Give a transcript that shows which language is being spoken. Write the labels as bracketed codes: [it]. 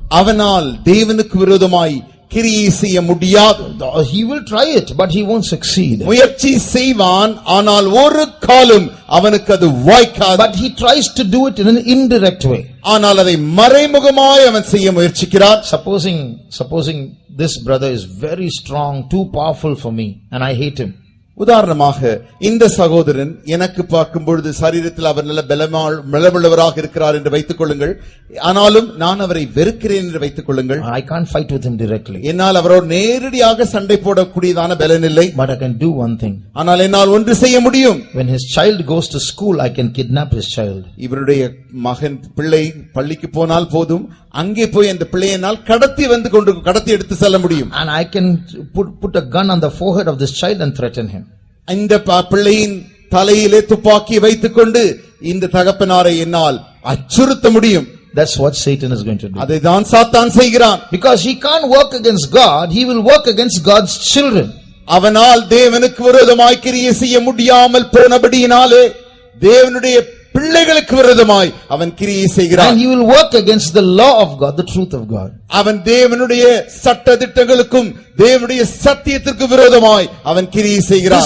[ta] அவனால் தேவனுக்கு விரோதமாய் கிரியை செய்ய முடியாது. [en] He will try it, but he won't succeed. [ta] முயற்சி செய்வான், ஆனால் ஒரு காலம் அவனுக்கு அது வாய்க்காது. [en] But he tries to do it in an indirect way. [ta] ஆனால் அதை மறைமுகமாய் அவன் செய்ய முயற்சிக்கிறான். [en] Supposing this brother is very strong, too powerful for me, and I hate him. [ta] உதாரணமாக இந்த சகோதரன் எனக்கு பார்க்கும் பொழுது சரீரத்தில் அவர் நல்ல பலமுள்ளவராக இருக்கிறார் என்று வைத்துக் கொள்ளுங்கள். ஆனாலும் நான் அவரை வெறுக்கிறேன் என்று வைத்துக் கொள்ளுங்கள். [en] I can't fight with him directly. [ta] என்னால் அவரோடு நேரடியாக சண்டை போடக்கூடியதான பலன் இல்லை. [en] But I can do one thing. [ta] ஆனால் என்னால் ஒன்று செய்ய முடியும். [en] When his child goes to school, I can kidnap his child. [ta] இவருடைய மகன் பிள்ளை பள்ளிக்கு போனால் போதும், அங்கே போய் அந்த பிள்ளையினால் கடத்தி எடுத்து செல்ல முடியும். [en] And I can put a gun on the forehead of this child and threaten him. [ta] இந்த பிள்ளையின் தலையிலே துப்பாக்கி வைத்துக் கொண்டு இந்த தகப்பனாரை என்னால் அச்சுறுத்த முடியும். [en] That's what Satan is going to do. [ta] அதைதான் சாத்தான் செய்கிறான். [en] Because he can't work against God, he will work against God's children. [ta] அவனால் தேவனுக்கு விரோதமாய் கிரியை செய்ய முடியாமல் போனபடியினாலே தேவனுடைய பிள்ளைகளுக்கு விரோதமாய் அவன் கிரியை செய்கிறான். [en] And he will work against the law of God, the truth of God. [ta] அவன் தேவனுடைய சட்ட திட்டங்களுக்கும் தேவனுடைய சத்தியத்திற்கு விரோதமாய் அவன் கிரியை செய்கிறான்.